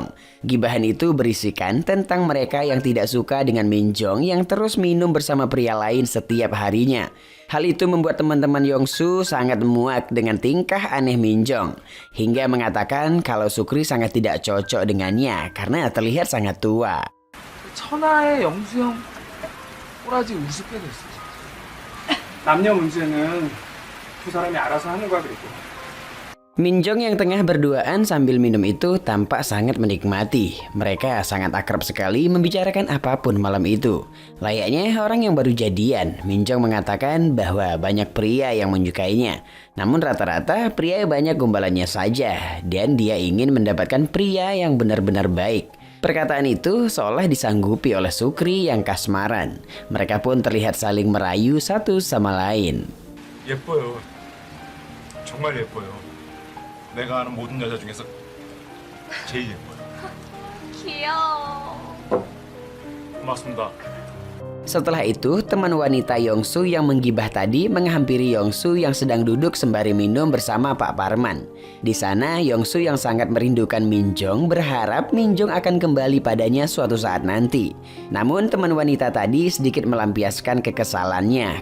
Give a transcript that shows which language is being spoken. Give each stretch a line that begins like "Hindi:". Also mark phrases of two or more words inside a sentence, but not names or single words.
Indonesian: Gibahan itu berisikan tentang mereka yang tidak suka dengan Minjong yang terus minum bersama pria lain setiap harinya. Hal itu membuat teman-teman Yongsu sangat muak dengan tingkah aneh Minjong, hingga mengatakan kalau Sukri sangat tidak cocok dengannya karena terlihat sangat tua.
Korean: 천하의 영수 형 꼬라지 우습게 됐어. 남녀 문제는 두 사람이 알아서 하는 거야 그리고.
Indonesian: Minjong yang tengah berduaan sambil minum itu tampak sangat menikmati. Mereka sangat akrab sekali membicarakan apapun malam itu. Layaknya orang yang baru jadian, Minjong mengatakan bahwa banyak pria yang menyukainya. Namun rata-rata pria banyak gombalannya saja dan dia ingin mendapatkan pria yang benar-benar baik. Perkataan itu seolah disanggupi oleh Sukri yang kasmaran. Mereka pun terlihat saling merayu satu sama lain.
Korean: 예뻐요. 정말 예뻐요. 내가 아는 모든 여자 중에서 제일 예뻐요. 귀여워. 고맙습니다.
Indonesian: Setelah itu, teman wanita Yongsu yang menggibah tadi menghampiri Yongsu yang sedang duduk sembari minum bersama Pak Parman. Di sana, Yongsu yang sangat merindukan Minjong berharap Minjong akan kembali padanya suatu saat nanti. Namun, teman wanita tadi sedikit melampiaskan kekesalannya.